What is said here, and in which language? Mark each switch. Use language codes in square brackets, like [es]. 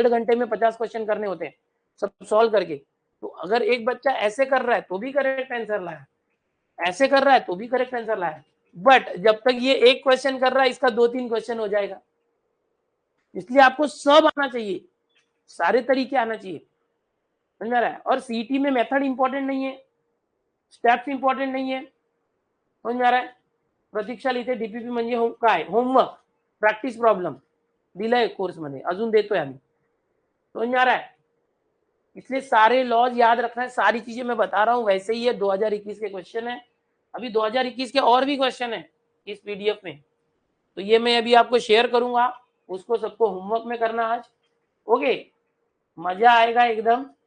[hi] 1.5 घंटे में 50 क्वेश्चन करने होते हैं सब सॉल्व करके. तो अगर एक बच्चा ऐसे कर रहा है तो भी करेक्ट आंसर लाया, ऐसे कर रहा है तो भी करेक्ट आंसर लाया, बट जब तक ये एक क्वेश्चन कर रहा है इसका 2-3 क्वेश्चन हो जाएगा. इसलिए आपको सब आना चाहिए, सारे तरीके आना चाहिए. समझ में आ रहा है. और सीटी में मेथड इंपॉर्टेंट नहीं है, स्टेप्स इंपॉर्टेंट नहीं है. समझ में आ रहा है. [mr] प्रतीक्षा लिहिते डीपीपी म्हणजे काय, होमवर्क, प्रॅक्टिस प्रॉब्लेम दिलाय कोर्स मध्ये, अजून देतोय आम्ही. [hi] समझ में आ रहा है. इसलिए सारे लॉज याद रखना है. सारी चीजें मैं बता रहा हूँ वैसे ही है. 2021 के क्वेश्चन है. अभी 2021 के और भी क्वेश्चन है इस पीडीएफ में, तो ये मैं अभी आपको शेयर करूंगा. उसको सबको होमवर्क में करना आज. ओके, मजा आएगा एकदम.